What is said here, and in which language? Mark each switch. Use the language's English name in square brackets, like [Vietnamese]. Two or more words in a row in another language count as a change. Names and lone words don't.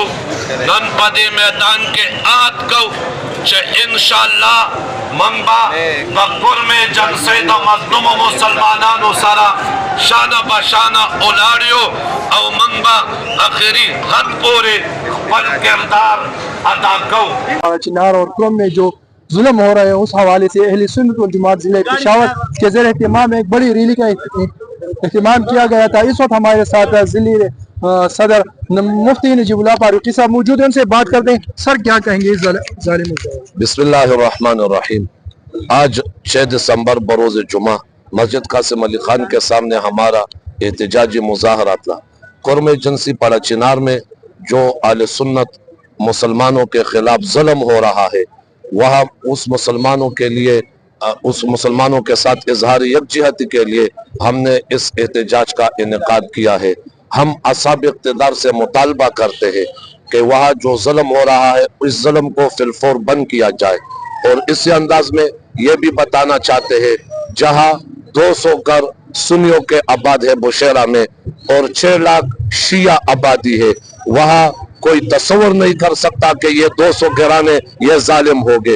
[Pashto] نن په دې میدان کې عهد کوو چې انشاءالله موږ به د کورمه ایجنسۍ د مظلومو مسلمانانو سره شانه بشانه ولاړ یو او موږ به آخري حد پورې خپل کردار ادا کوو. [Urdu] پاړه چنار اور کورم میں جو ظلم ہو رہا ہے اس حوالے سے اہل سنت والجماعت ضلع پشاور کے زیر اہتمام ایک بڑی ریلی کا اہتمام کیا گیا تھا. اس وقت ہمارے ساتھ ضلع صدر مفتی نجیب اللہ فاروقی صاحب موجود ہیں، ان سے بات کرتے ہیں. سر کیا کہیں گے اس ظالموں کو؟ [Arabic] بسم اللہ الرحمن الرحیم. [Urdu] آج 6 دسمبر بروز جمعہ مسجد قاسم علی خان کے سامنے ہمارا احتجاجی مظاہرہ تھا. کورمه ایجنسی پاړه چنار میں جو اہل سنت مسلمانوں کے خلاف ظلم ہو رہا ہے، وہاں اس مسلمانوں کے ساتھ اظہار یکجہتی کے لیے ہم نے اس احتجاج کا انعقاد کیا ہے. ہم اصحاب اقتدار سے مطالبہ کرتے ہیں کہ وہاں جو ظلم ہو رہا ہے اس ظلم کو فی الفور بند کیا جائے، اور اسی انداز میں یہ بھی بتانا چاہتے ہیں جہاں 200 گھر سنیوں کے آباد ہے بشیرہ میں اور 6 لاکھ شیعہ آبادی ہے، وہاں کوئی تصور نہیں کر سکتا کہ یہ 200 گھرانے یہ ظالم ہو گئے.